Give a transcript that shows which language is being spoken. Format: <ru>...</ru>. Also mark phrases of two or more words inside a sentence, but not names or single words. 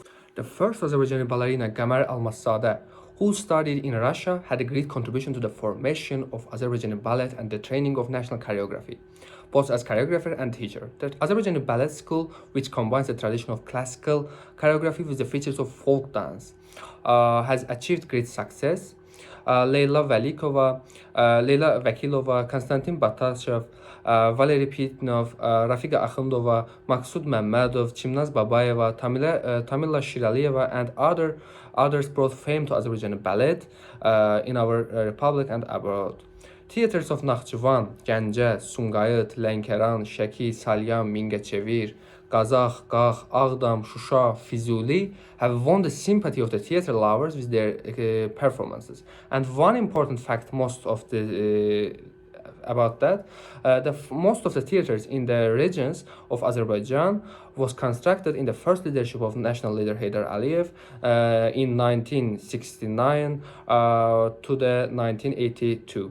<en>The first Azerbaijani ballerina, Qamar Almassadə, who studied in Russia, had a great contribution to the formation of Azerbaijani ballet and the training of national choreography, both as choreographer and teacher. The Azerbaijani Ballet School, which combines the tradition of classical choreography with the features of folk dance, has achieved great success. Leyla Vəkilova, Konstantin Batashev, Valeri Pitnov, Rafiqa Axundova, Maqsud Məmmədov, Çimnaz Babayeva, Tamila Şiraliyeva, and others brought fame to Azerbaijani ballet in our republic and abroad. Theaters of Naxçıvan, Gəncə, Sumqayıt, Lənkəran, Şəki, Salyan, Mingəçevir, Qazax, Qax, Ağdam, Şuşa, Füzuli have won the sympathy of the theater lovers with their performances. And one important fact, most of the theaters in the regions of Azerbaijan was constructed in the first leadership of national leader Heydar Aliyev in 1969 to the 1982.</en>